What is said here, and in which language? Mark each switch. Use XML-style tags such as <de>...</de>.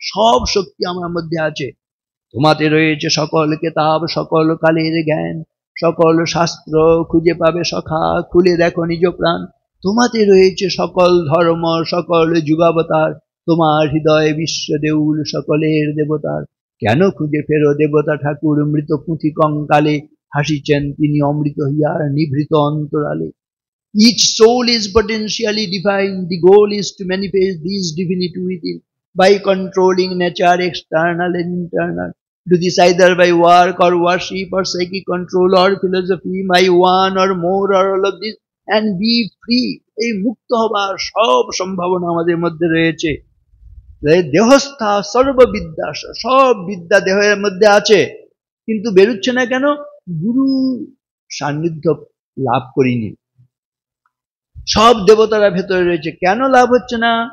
<bn>সব শক্তি আমার মধ্যে আছে। তোমাতে রয়েছে সকল কেতাব, সকল কালের জ্ঞান, সকল শাস্ত্র খুঁজে পাবে সখা, খুলে দেখো নিজ প্রাণ। তোমাতে রয়েছে সকল ধর্ম, সকল যুগাবতার, তোমার হৃদয়ে বিশ্ব দেউল সকলের দেবতার। কেন খুঁজে ফেরো দেবতা ঠাকুর মৃত পুঁথি কঙ্কালে, হাসিছেন তিনি অমৃত হিয়ার নিভৃত অন্তরালে।</bn> <en>Each soul is potentially divine. The goal is to manifest this divinity within by controlling nature, external and internal. Do this either by work or worship or psychic control or philosophy, by one or more or all of this, and be free.</en> <bn>এই মুক্ত হবার সব সম্ভাবনা আমাদের মধ্যে রয়েছে। দেহস্থা সর্ববিদ্যা, সব বিদ্যা দেহের মধ্যে আছে, কিন্তু বেরুচ্ছে না কেন? গুরু সান্নিধ্য লাভ করিনি। সব দেবতারা ভেতরে রয়েছে, কেন লাভ হচ্ছে না?</bn>